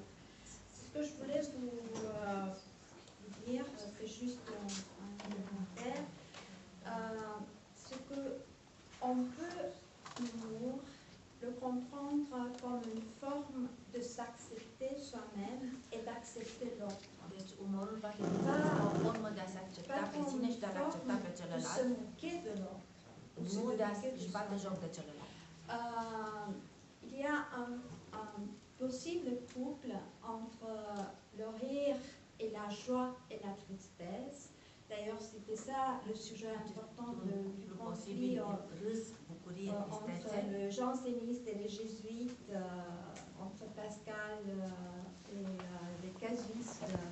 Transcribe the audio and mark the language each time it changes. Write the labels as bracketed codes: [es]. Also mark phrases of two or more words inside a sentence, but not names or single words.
[fr] Ce que je voulais vous dire, c'est juste un commentaire, c'est qu'on peut l'humour le comprendre comme une forme de s'accepter soi-même et d'accepter l'autre. [ro] Deci umorul poate fi o formă de a se accepta pe sine și de a accepta pe celălalt. Nu de a se bate joc de celălalt. [fr] Il y a un possible couple entre le rire et la joie et la tristesse. D'ailleurs, c'était ça le sujet important du conflit entre le janséniste et les jésuites, entre Pascal et les casuistes,